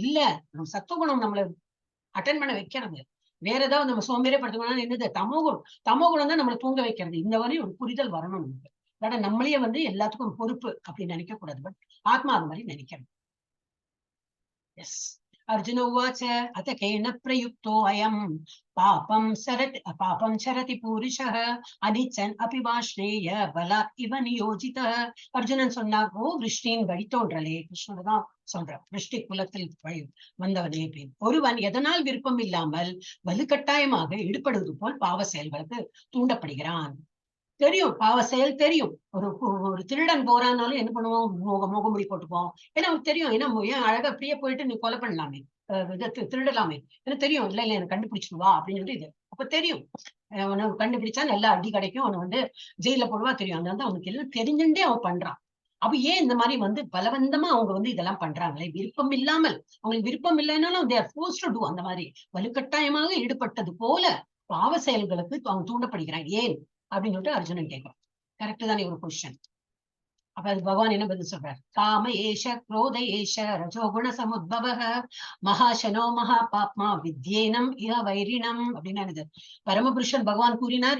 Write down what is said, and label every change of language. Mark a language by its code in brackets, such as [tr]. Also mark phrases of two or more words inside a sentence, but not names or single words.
[ta] இல்ல, நம்ம சத்துவகுணம் நம்மள அட்டன் பண்ண வைக்கிறது. வேற ஏதாவது நம்ம சோம்பேறிப்படுத்தணும்னா என்னது, தமோகுணம் தான் நம்மளை தூங்க வைக்கிறது. இந்த வரையும் ஒரு புரிதல் வரணும் நமக்கு. அதாவது நம்மளையே வந்து எல்லாத்துக்கும் பொறுப்பு அப்படின்னு நினைக்க கூடாது. பட் ஆத்மா அது மாதிரி நினைக்கிறது. எஸ். [sa] अर्जुन उवाच अथ केन प्रयुक्तो अयं पापं चरति पुरुषः अनिच्छन् अपि वा श्रेय बलात् इव नियोजितः. [ta] அர்ஜுனன் சொன்னார், ஓ விருஷ்டியின் வழித்தோன்றலே, கிருஷ்ணன் தான் சொல்றார், விருஷ்டி குலத்தில் வந்தவனே அப்படின்னு. ஒருவன் எதனால் விருப்பம் இல்லாமல் வலுக்கட்டாயமாக ஈடுபடுவது போல் பாவ செயல்களுக்கு தூண்டப்படுகிறான். தெரியும் பாவ செயல் தெரியும். ஒரு திருடன் போறானாலும் என்ன பண்ணுவோம், முகமுடி போட்டுப்போம். ஏன்னா அவனுக்கு தெரியும், ஏன்னா ஏன் அழகா அப்படியே போயிட்டு நீ கொலை பண்ணலாமே, திருடலாமே, எனக்கு தெரியும். இல்ல எனக்கு கண்டுபிடிச்சிடுவா அப்படின்னு சொல்லிட்டு இது அப்ப தெரியும். அவனை கண்டுபிடிச்சா நல்லா அடி கிடைக்கும், அவனை வந்து ஜெயில போடுவா தெரியும். அதனால அவனுக்கு எல்லாம் தெரிஞ்சுட்டே அவன் பண்றான். அப்ப ஏன் இந்த மாதிரி வந்து பலவந்தமா அவங்க வந்து இதெல்லாம் பண்றாங்களே, விருப்பம் இல்லாமல். அவங்களுக்கு விருப்பம் இல்லைன்னாலும் [en] they are forced to do. [ta] அந்த மாதிரி வலுக்கட்டாயமாக ஈடுபட்டது போல பாவ செயல்களுக்கு அவங்க தூண்டப்படுகிறான். ஏன் அப்படின்னு சொல்லிட்டு அர்ஜுனன் கேட்கிறான். கரெக்ட் தானே ஒரு கொஸ்டின். அப்ப அது பகவான் என்ன பதில் சொல்றாரு, [sa] काम एष क्रोध एष रजोगुण समुद्भवः महाशनो महा पाप्मा विद्ध्येनम् इह वैरिणम् [ta] அப்படின்னு பரமபுருஷன் பகவான் கூறினார்.